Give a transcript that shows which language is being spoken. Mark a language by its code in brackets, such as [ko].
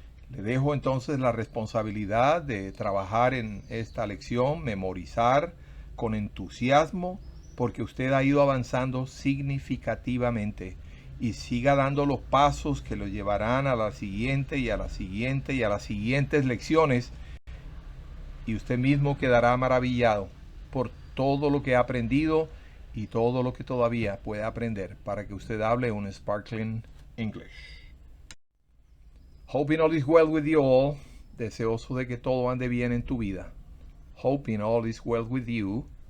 [es] Le dejo entonces la responsabilidad de trabajar en esta lección, memorizar con entusiasmo, porque usted ha ido avanzando significativamente y siga dando los pasos que lo llevarán a la siguiente y a la siguiente y a las siguientes lecciones, y usted mismo quedará maravillado por todo lo que ha aprendido y todo lo que todavía puede aprender para que usted hable un sparkling English. [en] Hoping all is well with you all. [es] Deseoso de que todo ande bien en tu vida. [en] Hoping all is well with you.